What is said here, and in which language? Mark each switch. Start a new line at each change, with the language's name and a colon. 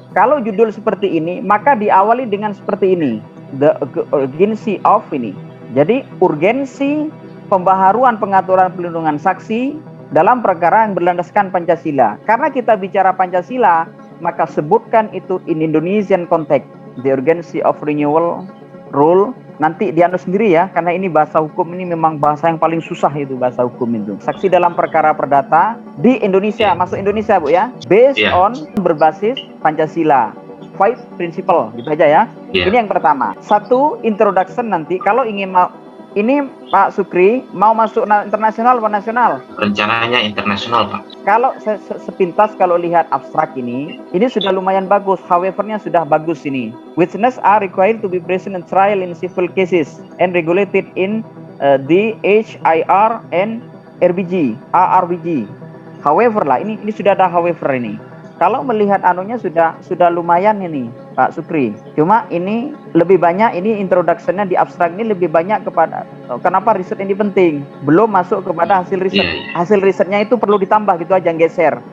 Indonesian: Kalau judul seperti ini, maka diawali dengan seperti ini.
English: The urgency of
Indonesian: ini. Jadi urgensi pembaharuan pengaturan perlindungan saksi dalam perkara yang berlandaskan Pancasila. Karena kita bicara Pancasila, maka sebutkan itu
English: in Indonesian context. The urgency of renewal rule.
Indonesian: Nanti dianu sendiri ya, karena ini bahasa hukum ini memang bahasa yang paling susah itu bahasa hukum itu. Saksi dalam perkara perdata di Indonesia, masuk Indonesia Bu ya,
English: based on
Indonesian: berbasis Pancasila. 5 principle gitu aja ya. Ini yang pertama. 1 introduction nanti kalau ingin Ini Pak Sukri mau masuk internasional atau nasional? Rencananya internasional, Pak. Kalau sepintas kalau lihat abstrak ini sudah lumayan bagus. However-nya sudah bagus ini.
English: Witnesses are required to be present in trial in civil cases and regulated in the HIR and RBG.
Indonesian: However lah, ini sudah ada however ini. Kalau melihat anunya sudah lumayan ini Pak Sukri. Cuma ini lebih banyak, ini introduction-nya di abstrak ini lebih banyak kepada kenapa riset ini penting. Belum masuk kepada hasil riset. Hasil risetnya itu perlu ditambah gitu aja, geser.